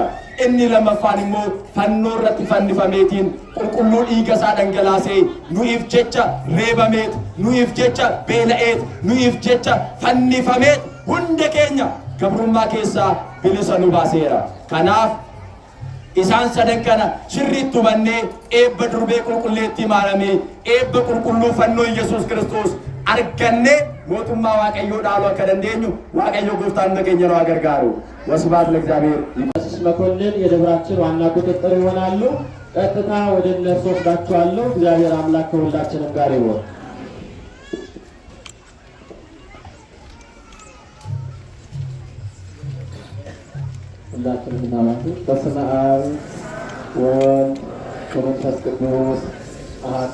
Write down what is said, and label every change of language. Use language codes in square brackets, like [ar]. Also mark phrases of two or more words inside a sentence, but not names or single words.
[om] Inni lammaffaan immoo fannoo irratti fannifameetiin qulqulluu dhiiga isaa dhangalaasee nuyiif jecha reebameet, nuyiif jecha beela'eet, nuyiif jecha fannifameet hunda keenya gabrummaa keessaa bilisa nu baaseera. Kanaaf isaan sadan kana sirriitti hubannee eebba durbee qulqulleettii maaramee eebba qulqulluu fannoo Yesuus Kiristoos argannee mootummaa waaqayyoo dhaaluu akka dandeenyu waaqayyo gooftaan keenya nu gargaaru። [gez] ወስብሐት ለእግዚአብሔር። [am] ቀሲስ መኮንን የደብራችን ዋና ቁጥጥር ይሆናሉ። ቀጥታ ወደ እነርሱ ወስዳችኋለሁ። እግዚአብሔር አምላክ ከሁላችንም ጋር ይሁን። ሁላችንም እናማቱ። [gez] በስመ አብ ወወልድ ወመንፈስ ቅዱስ አሐዱ